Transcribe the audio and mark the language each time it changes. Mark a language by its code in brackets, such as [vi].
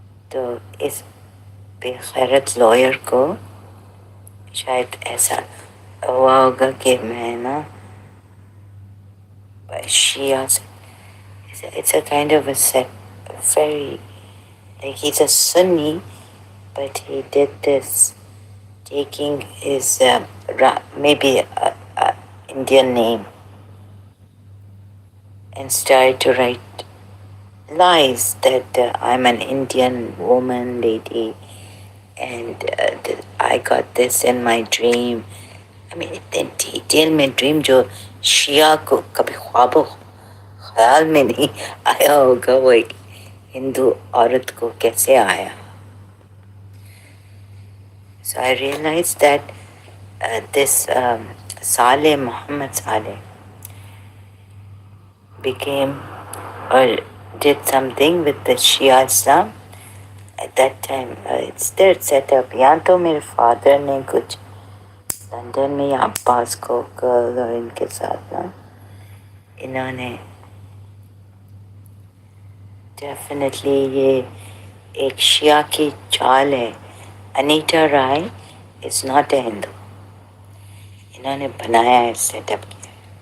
[ur] تو اس بے غیرت لائر کو شاید ایسا ہوا ہوگا کہ میں نا شیعہ سے [en] it's a kind of a set, very, like he's a Sunni, but he did this taking his maybe a Indian name and started to write lies that I'm an Indian woman, lady, and I got this in my dream. I mean, [ur] اتنے detail میں dream جو شیعہ کو کبھی خواب و خیال میں نہیں آیا ہوگا وہ ایک ہندو عورت کو کیسے آیا. [en] So I realized that this Saleh, Muhammad Saleh, became or did something with the Shia Islam. At that time, it's their setup. [ur] یا تو میرے فادر نے کچھ لندن میں یا عباس کوکل اور ان کے ساتھ نا انہوں نے ڈیفینیٹلی یہ ایک شیعہ کی چال ہے. [en] Anita Roy is not a Hindu. [ur] انہوں نے بنایا ہے, سیٹ اپ کیا.